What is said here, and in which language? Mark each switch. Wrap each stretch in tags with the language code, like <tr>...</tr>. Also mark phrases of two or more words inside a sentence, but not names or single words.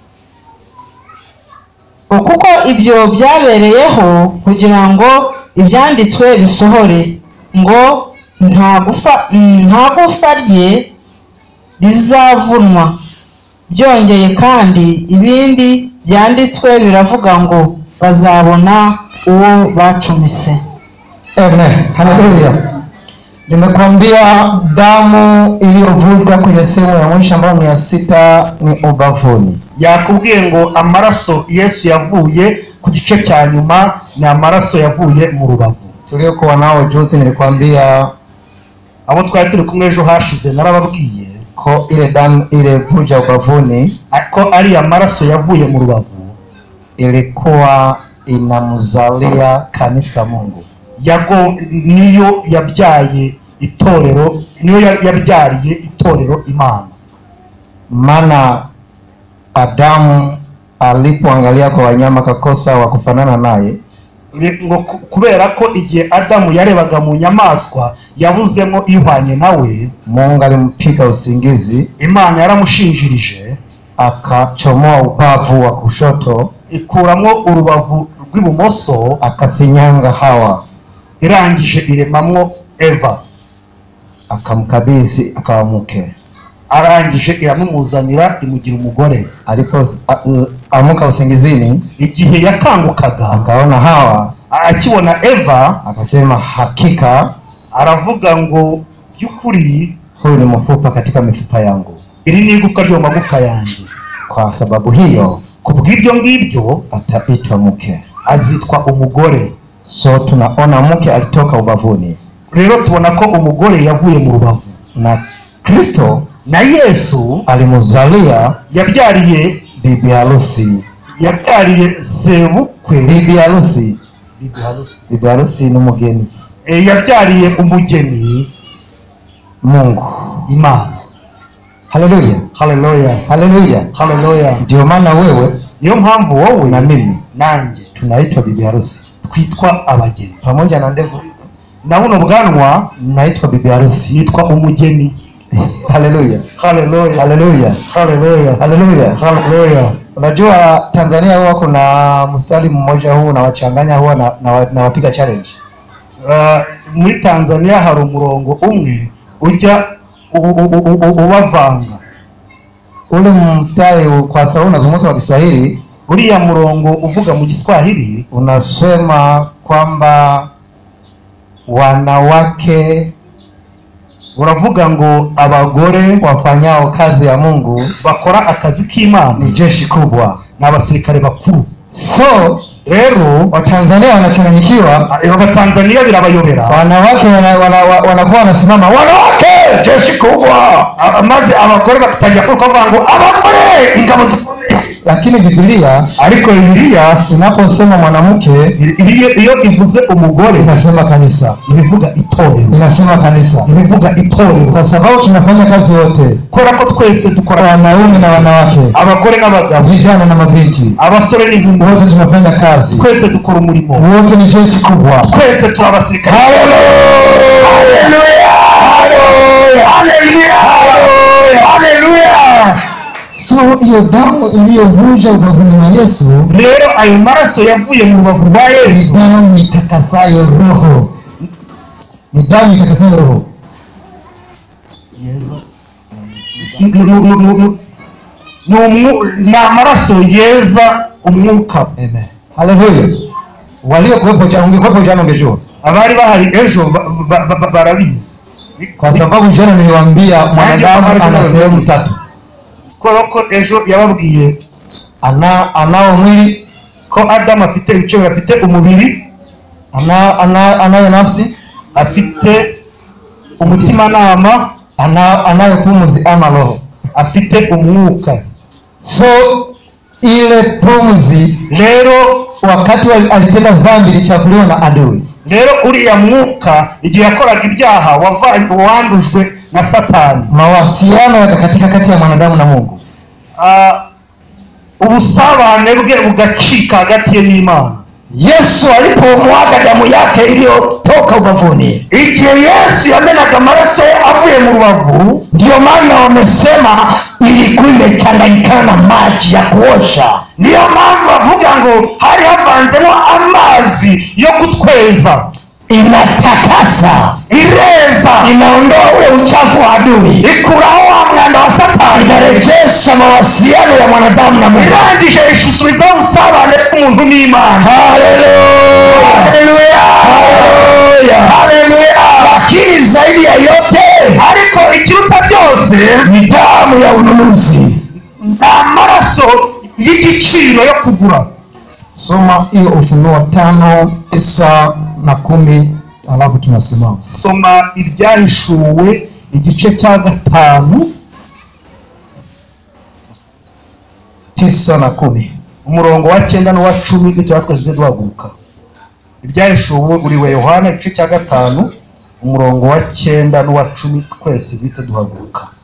<rw>Kuko ibyo byabereyeho kugira ngo ibyanditswe bisohore, ngo nta gufa rye rizavunwa. Byongeye kandi ibindi byanditswe biravuga ngo bazabona uwo bacumise. Amen. Haleluya.</rw> <sw>Nimekwambia damu iliyovujwa kwenye sehemu ya mwisho ambayo ni ya 6 ni ubavuni.</sw> <rw>Yakubwiye ngo amaraso Yesu yavuye ku gice cya nyuma ni amaraso yavuye mu rubavu.</rw> <sw>Tuliokuwa nao juzi nilikwambia</sw> <rw>abo twari turi kumwe ejo hashize narababwiye</rw> <sw>ko ile damu ile vuja ubavuni</sw> <rw>ko ari amaraso yavuye mu rubavu</rw> <sw>ilikuwa inamzalia kanisa Mungu.</sw> <rw>Niyo yabyaye itorero, niyo yabyariye itorero Imana.</rw> <sw>Maana Adamu alipoangalia kwa wanyama kakosa wa kufanana naye,</sw> <rw>kubera ko igihe Adamu yarebaga mu nyamaswa yabuzemo ihwanye nawe,</rw> <sw>Mungu alimpiga usingizi,</sw> <rw>Imana yaramushinjirije,</rw> <sw>akachomoa ubavu wa kushoto,</sw> <rw>ikuramo urubavu rw'ibumoso,</rw> <sw>akafinyanga Hawa,</sw> <rw>irangije iremamwo Eva,</rw> <sw>akamkabidhi akawa mke.</sw> <rw>Arangije iramumuzanira imugira umugore.</rw> <sw>Alipo amuka usingizini,</sw> <rw>igihe yakangukaga</rw> <sw>akaona Hawa,</sw> <rw>akibona Eva,</rw> <sw>akasema hakika,</sw> <rw>aravuga ngo byukuri</rw> <sw>huyu ni mfupa katika mifupa yangu,</sw> <rw>iri ni igufwa ryo magufa yanjye.</rw> <sw>Kwa sababu hiyo</sw> <rw>kubw'ibyo ngibyo</rw> <sw>ataitwa mke,</sw> <rw>azitwa umugore.</rw> <sw>So tunaona mke alitoka ubavuni,</sw> <rw>rero tubona ko umugore yavuye mu rubavu,</rw> <sw>na Kristo</sw> <rw>na Yesu</rw> <sw>alimuzalia</sw> <rw>yabyariye</rw> <sw>bibi harusi,</sw> <rw>yabyariye sebukwe.</rw> <sw>bibi harusi n'umugeni,</sw> <rw>yabyariye umugeni</rw> <sw>Mungu,</sw> <rw>Imana. Haleluya, haleluya, haleluya, haleluya.</rw> <sw>Ndio maana wewe,</sw> <rw>niyo mpamvu wowe</rw> <sw>na mimi</sw> <rw>nanjye</rw> <sw>tunaitwa bibi harusi,</sw> <rw>twitwa abageni.</rw> <sw>pamoja na ndevu</sw> <rw>na buno bwanwa</rw> <sw>naitwa bibi harusi,</sw> <rw>nitwa umugeni. Haleluya, haleluya, haleluya, haleluya, haleluya, haleluya.</rw> <sw>Unajua Tanzania huwa kuna mstari mmoja huu na wachanganya huwa na wapiga challenge.</sw> <rw>muri Tanzania hari umurongo umwe ujya ubavanga.</rw> <sw>Ule mstari kwa sababu unazungumza kwa Kiswahili,</sw> <rw>uriya murongo uvuga mu Kiswahili</rw> <sw>unasema kwamba wanawake,</sw> <rw>uravuga ngo abagore</rw> <sw>wafanyao kazi ya Mungu</sw> <rw>bakora akazi k'Imana</rw> <sw>ni jeshi kubwa,</sw> <rw>na abasirikare bakuru.</rw> <sw>So</sw> <rw>rero</rw> <sw>Watanzania wanachanganyikiwa,</sw> <rw>Watanzania birabayobera,</rw> <sw>wanawake wanakuwa wanasimama wanawake jeshi kubwa,</sw> <rw>maze abagore bakatangira kuvuga ngo abagore ingabo.</rw> <sw>Lakini Biblia,</sw> <rw>ariko Biblia</rw> <sw>inaposema mwanamke,</sw> <rw>iyo ivuze umugore</rw> <sw>inasema kanisa,</sw> <rw>ibivuga itorero,</rw> <sw>inasema kanisa,</sw> <rw>ibivuga itorero,</rw> <sw>kwa sababu tunafanya kazi yote,</sw> <rw>kora ko twese dukora,</rw> <sw>wanaume na wanawake,</sw> <rw>abagore n'abagabo,</rw> <sw>vijana na mabinti,</sw> <rw>abasore n'inkumi,</rw> <sw>wote tunafanya kazi,</sw> <rw>twese dukora umurimo,</rw> <sw>wote ni jeshi kubwa,</sw> <rw>twese turabasirikare. Haleluya, haleluya, haleluya, haleluya.</rw> <sw>So hiyo damu iliyovuja ubavuni wa Yesu,</sw> <rw>rero ayo maraso yavuye mu rubavu rwa Yesu,</rw> <sw>damu itakasayo roho, ni damu itakasayo roho.</sw> <rw>ni amaraso yeza umwuka. Amen, haleluya.</rw> <sw>Waliokuwepo jana, ungekuwepo jana ungejua,</sw> <rw>abari bahari ejo barabizi,</rw> <sw>kwa sababu jana niliwaambia mwanadamu ana sehemu tatu.</sw> <rw>Ko ejo yababwiye</rw> <sw>anao mwili,</sw> <rw>ko Adamu afite ibice, afite umubiri,</rw> <sw>anayo nafsi,</sw> <rw>afite umutima nama,</rw> <sw>anayo pumzi ama roho,</sw> <rw>afite umwuka.</rw> <sw>So ile pumzi,</sw> <rw>rero</rw> <sw>wakati alitenda dhambi ilichafuliwa na adui.</sw> <rw>Rero uriya mwuka igihe yakoraga ibyaha wandujwe na Satani.</rw> <sw>Mawasiliano yakakatika kati ya mwanadamu na Mungu.</sw> <rw>Ubusabane bwe bugacika hagati ye n'Imana.</rw> <sw>Yesu alipomwaga damu yake iliyotoka ubavuni,</sw> <rw>igihe Yesu yamenaga amaraso avuye mu rubavu,</rw> <sw>ndio maana wamesema ilikuwa imechanganyikana na maji ya kuosha.</sw> <rw>Niyo mpamvu bavuga ngo hari havanzemo amazi yo kutweza,</rw> <sw>inatakasa,</sw> <rw>ireza,</rw> <sw>inaondoa ule uchafu wa adui,</sw> <rw>ikuraho mwanda wa Satani,</rw> <sw>inarejesha mawasiliano ya mwanadamu na Mungu,</sw> <rw>irangije ishusuriza usabane k'umuntu n'Imana. Haleluya, haleluya, haleluya, haleluya.</rw> <sw>Lakini zaidi ya yote,</sw> <rw>ariko ikiruta byose</rw> <sw>ni damu ya ununuzi,</sw> <rw>amaraso y'igiciro yo kugura.</rw> <sw>Soma hiyo Ufunuo 5:9-10, alafu tunasimama.</sw> <rw>Soma ibyahishuwe igice cya 5</rw> <sw>9 na 10,</sw> <rw>umurongo wa 9 n'uwa 10, bityo twese duhaguruka. Ibyahishuwe uri we Yohana igice cya 5 umurongo wa 9 n'uwa 10, twese bite duhaguruka.</rw>